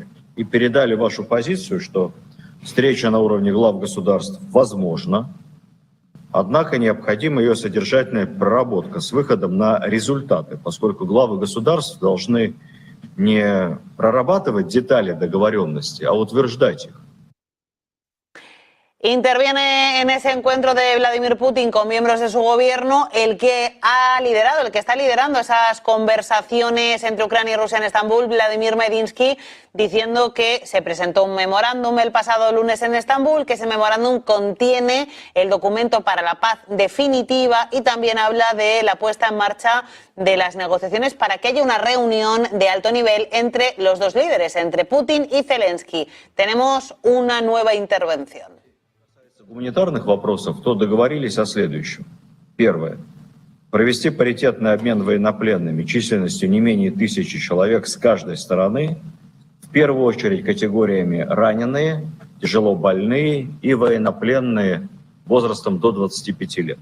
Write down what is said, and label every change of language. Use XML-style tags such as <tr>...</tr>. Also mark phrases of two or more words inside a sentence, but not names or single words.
<ru>И передали вашу позицию, что встреча на уровне глав государств возможна, однако необходима ее содержательная проработка с выходом на результаты, поскольку главы государств должны не прорабатывать детали договоренности, а утверждать их.</ru> <es>Interviene en ese encuentro de Vladimir Putin con miembros de su gobierno el que ha liderado, el que está liderando esas conversaciones entre Ucrania y Rusia en Estambul, Vladimir Medinsky, diciendo que se presentó un memorándum el pasado lunes en Estambul, que ese memorándum contiene el documento para la paz definitiva y también habla de la puesta en marcha de las negociaciones para que haya una reunión de alto nivel entre los dos líderes, entre Putin y Zelensky. Tenemos una nueva intervención.</es> <ru>Гуманитарных вопросов, то договорились о следующем. Первое. Провести паритетный обмен военнопленными численностью не менее 1000 человек с каждой стороны, в первую очередь категориями раненые, тяжело больные и военнопленные возрастом до 25 лет.</ru>